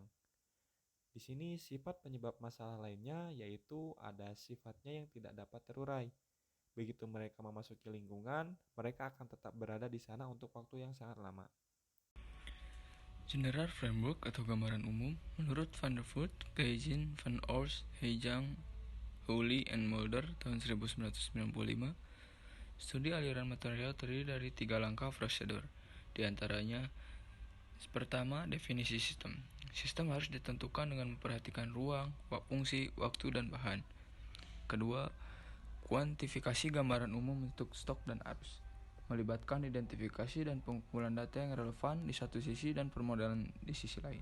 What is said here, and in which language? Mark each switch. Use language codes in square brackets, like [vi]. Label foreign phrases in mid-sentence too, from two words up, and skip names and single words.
[id] Di sini sifat penyebab masalah lainnya yaitu ada sifatnya yang tidak dapat terurai. Begitu mereka memasuki lingkungan, mereka akan tetap berada di sana untuk waktu yang sangat lama. [en] General Framework [id] atau gambaran umum menurut Van der Voort, Geijin, Van Oors, Heijang, Hawley, and Mulder tahun 1995, studi aliran material terdiri dari 3 langkah prosedur. Di antaranya, pertama, definisi sistem. Sistem harus ditentukan dengan memperhatikan ruang, fungsi, waktu, dan bahan. Kedua, kuantifikasi gambaran umum untuk stok dan arus, melibatkan identifikasi dan pengumpulan data yang relevan di satu sisi dan permodalan di sisi lain.